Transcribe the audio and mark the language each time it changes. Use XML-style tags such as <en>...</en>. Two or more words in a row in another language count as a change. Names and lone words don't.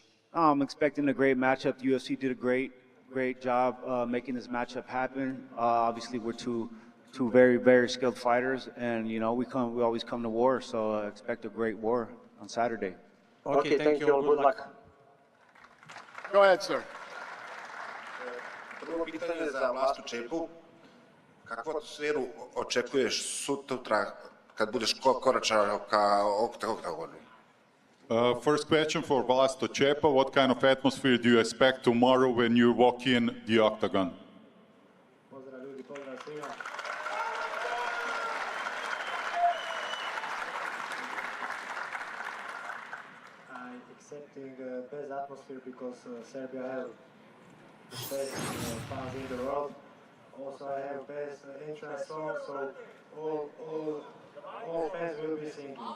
<en>I'm expecting a great matchup. The UFC did a great job making this matchup happen. Obviously, we're two very, very skilled fighters, and we always come to war. So expect a great war on Saturday. Okay, thank you all. Good luck. Go ahead, sir.</en> <sr>Prvo pitanje za Vlastu Čepu. Kakvu atmosferu očekuješ sutra kad budeš koračao ka oktagonu?</sr> <en>First question for Vlasto Čepa. What kind of atmosphere do you expect tomorrow when you walk in the octagon?</en> <sr>Pozdrav ljudi, pozdrav svima.</sr> <en>I'm accepting best atmosphere because Serbia has the best fans in the world. Also, I have best entrance song, so all fans will be singing.</en>